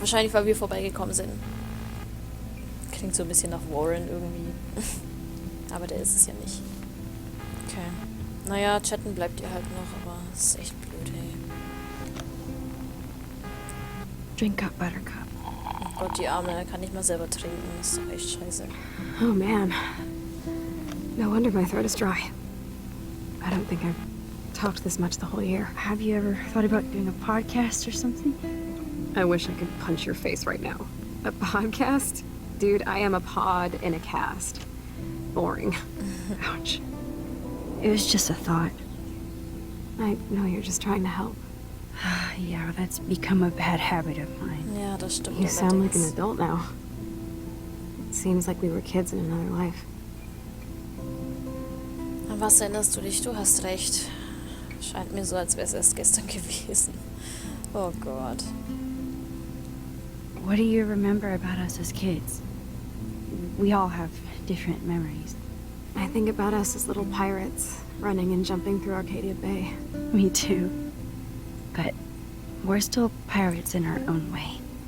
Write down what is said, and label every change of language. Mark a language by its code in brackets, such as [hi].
[de] Wahrscheinlich, weil wir vorbeigekommen sind. Klingt so ein bisschen nach Warren irgendwie. Aber der ist es ja nicht. Okay. Naja, chatten bleibt ihr halt noch, aber es ist echt blöd, hey. [en] Drink up, Buttercup. [de] Oh Gott, die Arme, er kann nicht mal selber trinken. Das ist doch echt scheiße. Oh man. [en] No wonder my throat is dry. I don't think I've talked this much the whole year. Have you ever thought about doing a podcast or something? I wish I could punch your face right now. A podcast? Dude, I am a pod in a cast. Boring. Ouch. It was just a thought. I know you're just trying to help. Yeah, that's become a bad habit of mine. [de] Ja, das stimmt. [en] You sound like an [de] allerdings. [en] adult now. It seems like we were kids in another life. [de] An was erinnerst du dich? Du hast recht. Scheint mir so, als wäre es erst gestern gewesen. Oh Gott. [en] What do you remember about us as kids? We all have different memories. I think about us as little pirates, running and jumping through Arcadia Bay. Me too. But we're still pirates in our own way.